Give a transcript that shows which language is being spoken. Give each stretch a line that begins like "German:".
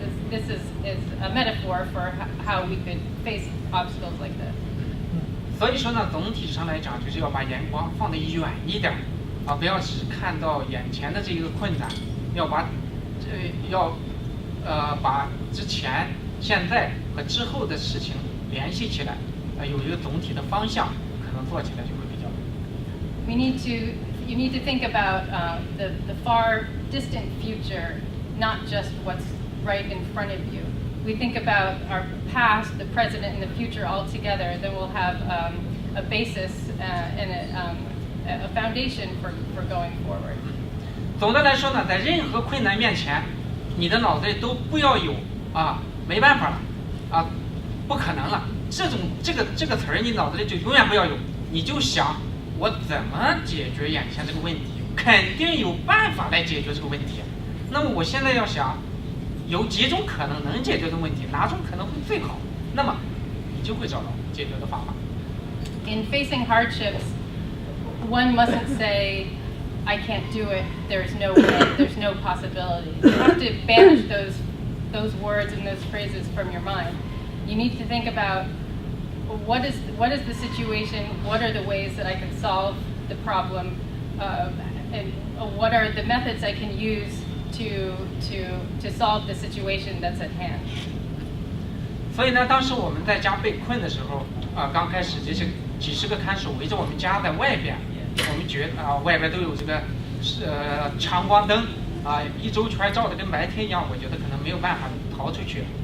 English: This is a metaphor for how we could face obstacles like this.
Chinese: 所以说呢，总体上来讲，就是要把眼光放得远一点，不要只看到眼前的这个困难，要把之前、现在和之后的事情联系起来，有一个总体的方向，可能做起来就会比较。
English: You need to think about the far distant future, not just what's right in front of you. We think about our past, the present, and the future all together, then we'll have a basis and a foundation for going forward.
Chinese: 总的来说呢，在任何困难面前，你的脑袋都不要有没办法了不可能了这个词儿，你脑子里就永远不要有，你就想我怎么解决眼前这个问题，肯定有办法来解决这个问题。那么我现在要想有几种可能能解决的问题，哪种可能会最好，那么你就会找到解决的方法。
English: In facing hardships, one mustn't say, I can't do it, there's no way, there's no possibility. You have to banish those words and those phrases from your mind. You need to think about what is the situation, what are the ways that I can solve the problem, and what are the methods I can use to solve the situation that's at hand.
Chinese: 所以呢，当时我们在家被困的时候刚开始这些几十个看守围着我们家在外边，我们觉得外边都有这个长光灯一周圈照的跟白天一样，我觉得可能没有办法逃出去